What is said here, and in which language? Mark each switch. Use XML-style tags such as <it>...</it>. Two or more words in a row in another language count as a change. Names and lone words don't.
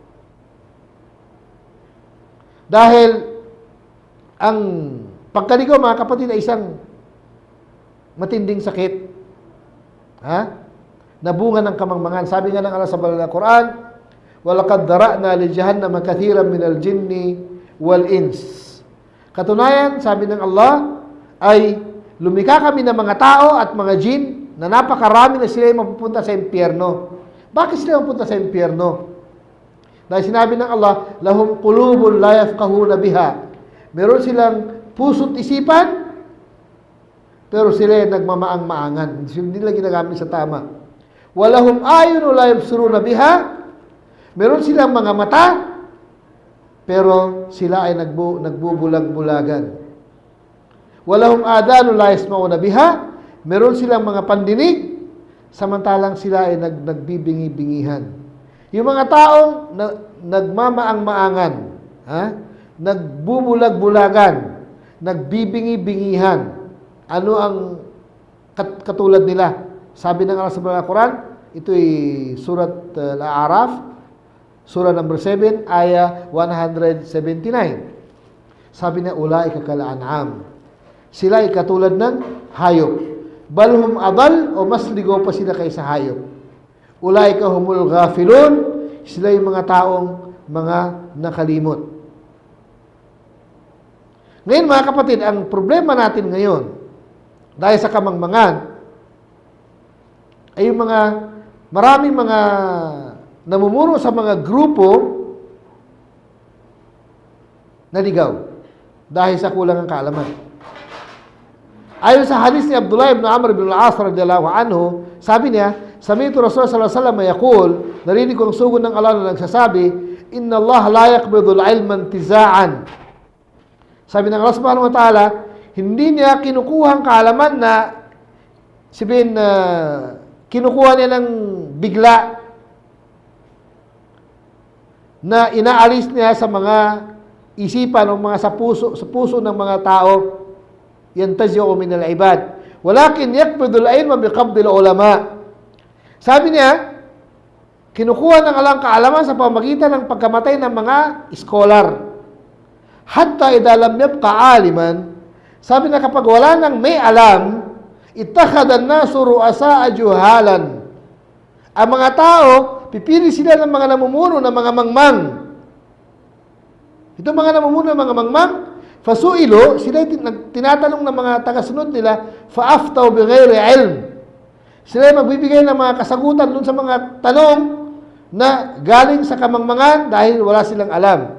<tl>Dahil ang pagkaligaw, mga kapatid, ay isang matinding sakit. Na bunga ng kamangmangan. Sabi nga ng Allah sa Banal na Quran,</tl> <ar>وَلَقَدْ دَرَأْنَا لِجَهَنَّمَ كَثِيرًا مِنَ الْجِنِّ وَالْإِنسِ.</ar> <tl>Katunayan, sabi ng Allah, ay lumikha kami ng mga tao at mga jin na napakarami na sila ay mapupunta sa impyerno. Bakit sila mapupunta sa impyerno? Dahil sinabi ng Allah,</tl> <ar>لهم قلوب لا يفقهون بها.</ar> <tl>Meron silang puso't isipan, pero sila ay nagmamaang-maangan. Hindi nila ginagamit sa tama.</tl> <ar>ولهم أعين لا يبصرون بها.</ar> <tl>Meron silang mga mata, pero sila ay nagbubulag-bulagan.</tl> <ar>ولهم آذان لا يسمعون بها.</ar> <tl>Meron silang mga pandinig, samantalang sila ay nagbibingi-bingihan. Yung mga taong nagmamaang-maangan, nagbubulag-bulagan, nagbibingi-bingihan, ano ang katulad nila? Sabi ng Allah sa Quran, ito'y surat Al-A'raf, surah number 7, ayah 179. Sabi niya,</tl> <ar>أولئك كالأنعام.</ar> <tl>Sila ay katulad ng hayop.</tl> <ar>بل هم أضل,</ar> <tl>o mas ligaw pa sila kaysa hayop.</tl> <ar>أولئك هم الغافلون,</ar> <tl>sila yung mga taong mga nakalimot. Ngayon, mga kapatid, ang problema natin ngayon, dahil sa kamangmangan, ay yung maraming mga namumuno sa mga grupo na ligaw dahil sa kulang ng kaalaman. Ayon sa hadis ni Abdullah ibn Amr ibn al-As</tl> <ar>رضي الله عنه,</ar> <tl>sabi niya,</tl> <ar>سمعت رسول الله صلى الله عليه وسلم يقول,</ar> <tl>narinig ko ang sugod ng Allah na nagsasabi,</tl> <ar>إن الله لا يقبض العلم انتزاعا.</ar> <tl>Sabi ng</tl> <ar>الله سبحانه وتعالى,</ar> <tl>hindi niya kinukuha ang kaalaman na sabihin na kinukuha niya ng bigla, na inaalis niya sa mga isipan o mga sa puso ng mga tao,</tl> <ar>ينتزعه من العباد. ولكن يقبض العلم بقبض العلماء.</ar> <tl>Sabi niya, kinukuha ng Allah ang kaalaman sa pamagitan ng pagkamatay ng mga scholar.</tl> <ar>حتى إذا لم يبق عالما,</ar> <tl>sabi na kapag wala nang may alam,</tl> <ar>اتخذ الناس رؤساء جهالا.</ar> <tl>Ang mga tao, pipili sila ng mga namumuno ng mga mangmang. Ito mga namumuno ng mga mangmang, fasuilo, sila tinatanong ng mga tagasunod nila,</tl> <ar>فأفتوا بغير علم.</ar> <tl>Sila magbibigay ng mga kasagutan dun sa mga tanong na galing sa kamangmangan dahil wala silang alam.</tl>